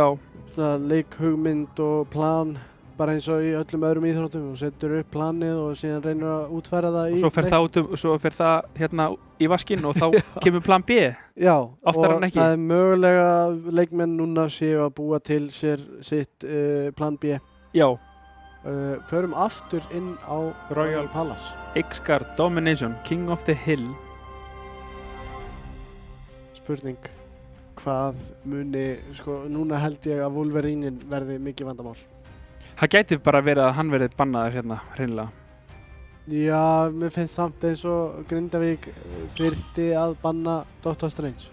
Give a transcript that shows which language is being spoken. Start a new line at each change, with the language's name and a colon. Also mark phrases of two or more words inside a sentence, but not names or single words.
Icelandic: svona leikhugmynd og plan bara eins og í öllum öðrum íþróttum og setur upp planið og síðan reynir að útfæra það í svo fer það hérna í vaskinn og þá kemur plan B. Já, oftar og en ekki. það er mögulega leikmenn núna séu að búa til sér sitt plan B. Já, Förum aftur inn á Royal Palace. X-Guard Domination, King of the Hill. Spurning, hvað muni, sko, núna held ég að Wolverine verði mikið vandamál. Það gæti bara verið að hann verið bannaður hérna, hreinlega. Já, mér finnst samt eins og Grindavík þyrfti að banna Doctor Strange.